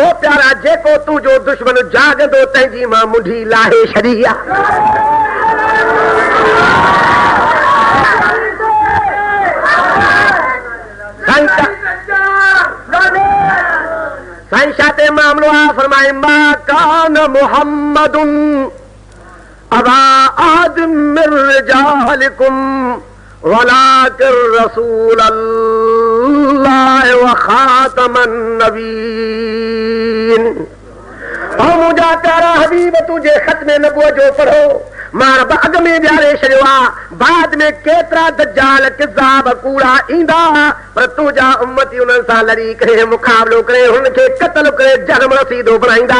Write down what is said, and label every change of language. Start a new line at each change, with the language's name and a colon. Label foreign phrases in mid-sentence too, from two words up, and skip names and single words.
Sindhi: ओ प्यारा, जेको तुंहिंजो दुश्मन जाॻंदो तंहिंजी मां मुंडी लाहे छॾी आहे। साईं छा ते मामिलो आहे?
Arabic: फरमाए ما كان محمد أبا آدم من رجالكم ولكن رسول الله و خاتم النبيين.
Sindhi: ओ मुंहिंजा प्यारा हबीब, तुंहिंजे ख़त्मे नबूवत जो पढ़ो मां रब अॻ में ॾियारे छॾियो आहे। बाद में केतिरा दज्जाल किज़ाब कूड़ा ईंदा, पर तुंहिंजा उम्मती उन्हनि सां लड़ी करे मुक़ाबिलो करे हुननि खे क़त्ल करे जनम रसीदो बणाईंदा।